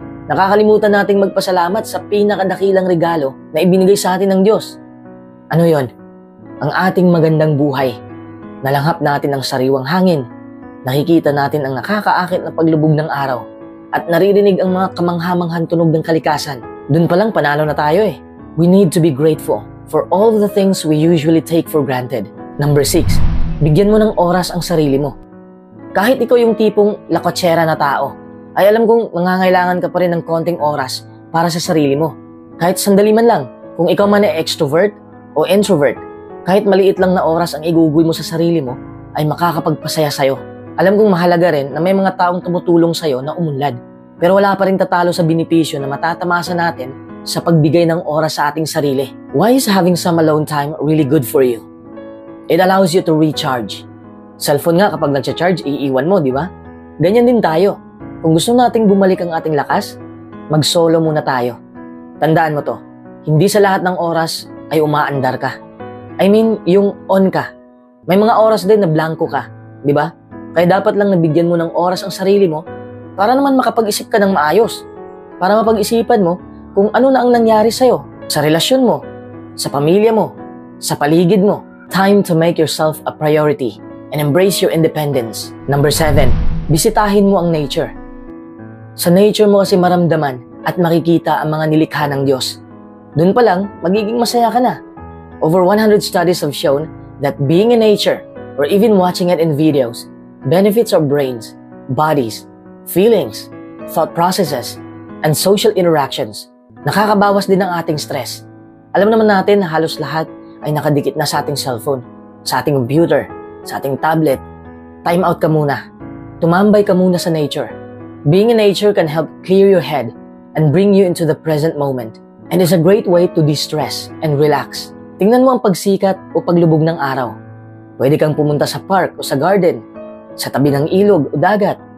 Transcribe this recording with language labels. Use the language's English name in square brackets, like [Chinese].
[Filipino] Nakakalimutan nating magpasalamat sa pinakadakilang regalo na ibinigay sa atin ng Diyos. Ano yon? Ang ating magandang buhay. Nalanghap natin ang sariwang hangin. Nakikita natin ang nakakaakit na paglubog ng araw. At naririnig ang mga kamanghamanghang tunog ng kalikasan. Doon pa lang panalo na tayo eh. [English] We need to be grateful for all the things we usually take for granted. [Filipino] Number 6, bigyan mo ng oras ang sarili mo. Kahit ikaw yung tipong lakotsera na tao, ay alam kong mangangailangan ka pa rin ng konting oras para sa sarili mo. Kahit sandali man lang, kung ikaw man ay extrovert o introvert, kahit maliit lang na oras ang igugoy mo sa sarili mo, ay makakapagpasaya sa'yo. Alam kong mahalaga rin na may mga taong tumutulong sa'yo na umunlad, pero wala pa rin tatalo sa benepisyo na matatamasa natin sa pagbigay ng oras sa ating sarili. [English] Why is having some alone time really good for you? It allows you to recharge. [Filipino] Cellphone nga kapag nag-charge, iiwan mo, di ba? Ganyan din tayo. Kung gusto nating bumalik ang ating lakas, mag-solo muna tayo. Tandaan mo to, hindi sa lahat ng oras ay umaandar ka. I mean, yung on ka. May mga oras din na blanco ka, di ba? Kaya dapat lang nabigyan mo ng oras ang sarili mo para naman makapag-isip ka ng maayos. Para mapag-isipan mo kung ano na ang nangyari sa'yo, sa relasyon mo, sa pamilya mo, sa paligid mo. [English] Time to make yourself a priority and embrace your independence. [Filipino] Number 7, bisitahin mo ang nature. Sa nature mo kasi maramdaman at makikita ang mga nilikha ng Diyos. Doon pa lang, magiging masaya ka na. [English] Over 100 studies have shown that being in nature or even watching it in videos benefits our brains, bodies, feelings, thought processes, and social interactions. [Filipino] Nakakabawas din ng ating stress. Alam naman natin na halos lahat ay nakadikit na sa ating cellphone, sa ating computer, sa ating tablet. Time out ka muna. Tumambay ka muna sa nature. [English] Being in nature can help clear your head and bring you into the present moment, and is a great way to de-stress and relax. [Filipino] Tingnan mo ang pagsikat o paglubog ng araw. Pwede kang pumunta sa park o sa garden, sa tabi ng ilog o dagat.